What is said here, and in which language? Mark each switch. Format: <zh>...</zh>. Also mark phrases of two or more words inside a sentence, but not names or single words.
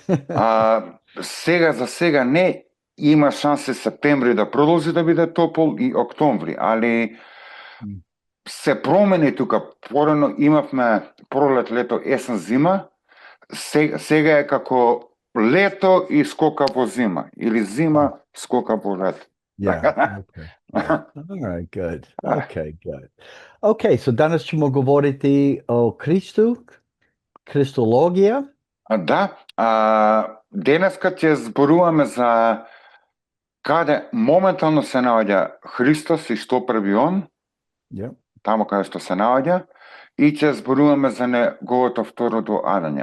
<mk>За сега не, има шанси септември да продолжи да биде топол и октомври, али се промени тука. Порано имавме пролет, лето, есен, зима. Сега е како лето и скока во зима, или зима скока во лето.</mk> <en>Alright, good. Okay, so</en> <sr>danas ćemo govoriti o Христу, Христологија.</sr> <mk>Да, денеска ќе зборуваме за каде моментално се наоѓа Христос и што прави он, тамо каде што се наоѓа, и ќе зборуваме за неговото второ доаѓање.</mk>